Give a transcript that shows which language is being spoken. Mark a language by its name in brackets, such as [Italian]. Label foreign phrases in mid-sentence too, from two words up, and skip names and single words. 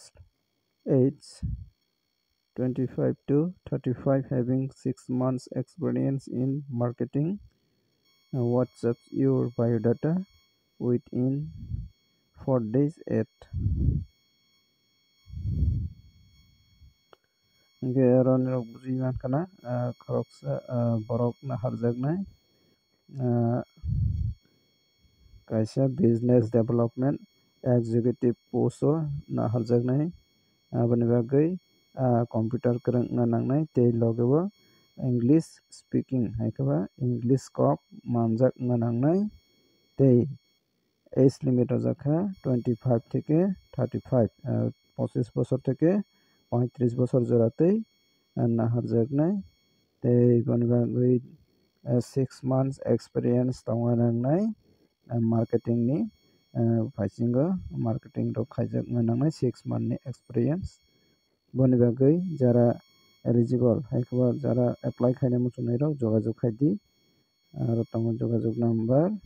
[English] Age 25 to 35, having 6 months experience in marketing. WhatsApp your biodata within 4 days at [Kok Borok] ron rok bujui mankana khoroksa borok na harjaknai kaisa [English] business development executive [Kok Borok] post o na harjaknai aboni bagui computer kwrwng wngna nangnai tei logeo [English] English speaking [Kok Borok] haikeba English kok manjak wngna nangnai tei [English] age limit [Kok Borok] rojak [Bangla] 25 থেকে 35 25 বছর থেকে 35 বছর জোড়াতেই [Kok Borok] naharjaknai tei boni bagui [English] 6 months experience [Kok Borok] tongna nangnai marketing ni paisingo marketing rok khaijak wngna nangnai 6 month ni experience boni bagui jara eligible haikeba jara apply khainai muchungnai rok jogajog khaidi aro tongo jogajog number